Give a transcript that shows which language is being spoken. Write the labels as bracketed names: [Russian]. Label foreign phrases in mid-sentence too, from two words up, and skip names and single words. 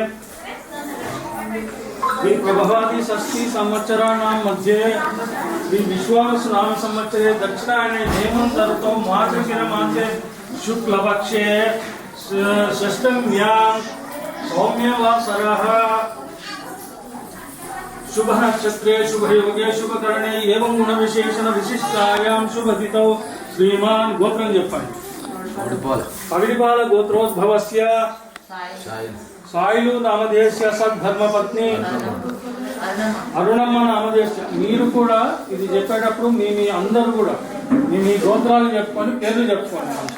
[Sanskrit] श्री विश्वावसु नाम संवत्सरे दक्षिणायने हेमंत ऋतौ मार्गशिर मासे शुक्लपक्षे षष्ठम्यां सौम्यवासरः शुभ नक्षत्रे शुभ योगे शुभ करणे एवं गुण विशेषण विशिष्टायां शुभ तिथौ श्रीमान गोत्रं చెప్పండి పగిడిపాల గోత్రోద్భవస్య సాయిలు నామధేయస్య సద్ధర్మపత్ని అరుణమ్మ నామధేయస్య. [Telugu] మీరు కూడా ఇది చెప్పేటప్పుడు మీ అందరూ కూడా మీ గోత్రాలు చెప్పుకొని పేర్లు చెప్పుకోండి.